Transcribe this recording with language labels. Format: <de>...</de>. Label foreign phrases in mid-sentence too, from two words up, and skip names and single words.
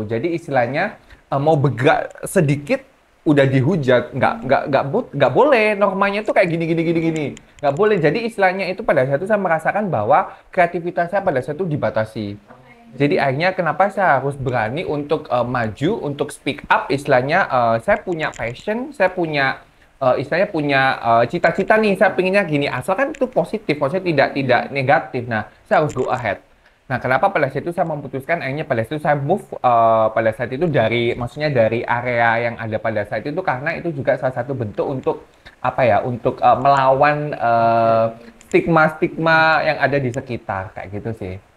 <id>Jadi istilahnya mau bergerak sedikit udah dihujat, nggak boleh, normanya tuh kayak gini, nggak boleh. Jadi istilahnya itu pada saat itu saya merasakan bahwa kreativitas saya pada saat itu dibatasi. Jadi akhirnya kenapa saya harus berani untuk maju, untuk</id> <en>speak up,</en> <id>istilahnya saya punya passion, saya punya istilahnya punya cita-cita nih, saya pinginnya gini, asalkan itu positif, maksudnya tidak negatif. Nah, saya harus</id> <en>go ahead.</en> <id>Nah, kenapa pada saat itu saya memutuskan, akhirnya pada saat itu saya move pada saat itu dari area yang ada pada saat itu, karena itu juga salah satu bentuk untuk melawan stigma-stigma yang ada di sekitar, kayak gitu sih.</id>